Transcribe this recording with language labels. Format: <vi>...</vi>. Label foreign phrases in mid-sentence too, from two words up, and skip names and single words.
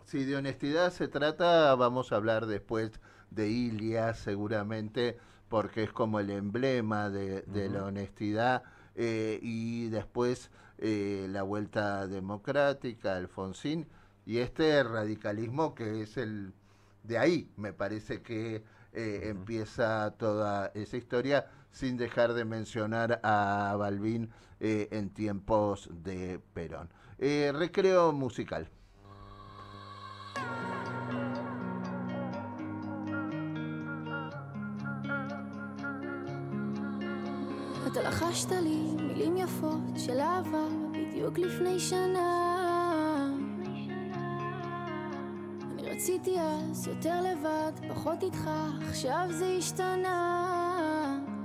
<es>Si de honestidad se trata, vamos a hablar después de Ilia, seguramente, porque es como el emblema de la honestidad, y después la vuelta democrática, Alfonsín, y este radicalismo que es el de ahí, me parece que empieza toda esa historia, sin dejar de mencionar a Balbín en tiempos de Perón. Recreo musical.</es> <he>אתה לחשת לי מילים יפות של אהבה בדיוק לפני שנה. אני רציתי אז יותר לבד, פחות איתך, עכשיו זה השתנה.</he>